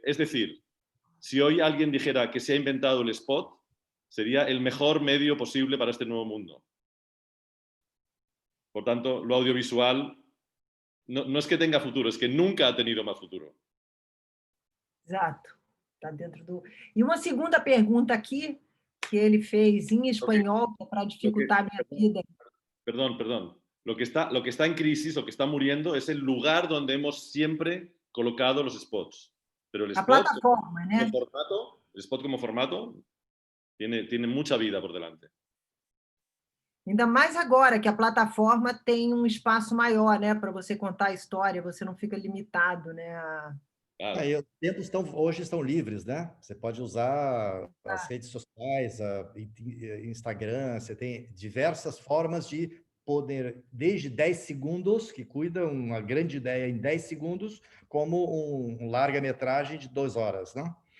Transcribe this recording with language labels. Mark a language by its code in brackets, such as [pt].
[es] Es decir, si hoy alguien dijera que se ha inventado el spot, sería el mejor medio posible para este nuevo mundo. Por tanto, lo audiovisual no es que tenga futuro, es que nunca ha tenido más futuro. [pt] Exato. Está dentro do... E uma segunda pergunta aqui, que ele fez em espanhol, para dificultar a minha vida. [es] Perdón. Lo que está en crisis, lo que está muriendo, es el lugar donde hemos siempre colocado los spots. Pero el spot, [pt] plataforma, né? [es] El spot como formato tiene mucha vida por delante. [pt] Ainda mais agora que a plataforma tem um espaço maior, né, para você contar a história, você não fica limitado, né? Os tempos hoje estão livres, né? Você pode usar as redes sociais, Instagram, você tem diversas formas de poder, desde 10 segundos, que cuida uma grande ideia em 10 segundos, como um larga-metragem de 2 horas, não?